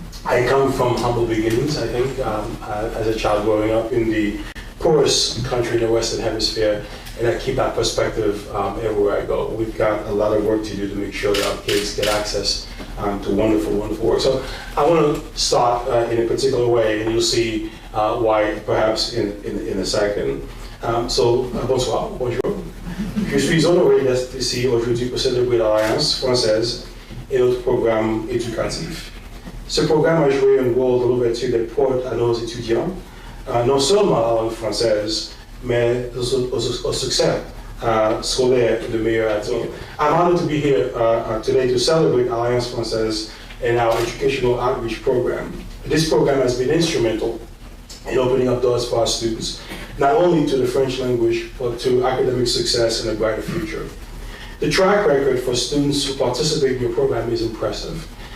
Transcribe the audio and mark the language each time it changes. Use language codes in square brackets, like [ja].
[en] I come from humble beginnings, I think, as a child growing up in the poorest country in the Western Hemisphere, and I keep that perspective everywhere I go. We've got a lot of work to do to make sure that our kids get access to wonderful, wonderful work. So I want to start in a particular way, and you'll see why perhaps in a second. [fr] Bonsoir, bonjour. Je suis honoré d'être ici aujourd'hui pour célébrer l'Alliance française et notre programme éducatif. Ce programme a joué un rôle dans l'ouverture des portes à nos étudiants, non seulement à la langue française, mais au succès scolaire de meilleur avenir. [en] I'm honored to be here today to celebrate Alliance Française and our educational outreach program. This program has been instrumental in opening up doors for our students, not only to the French language, but to academic success and a brighter future. The track record for students who participate in your program is impressive.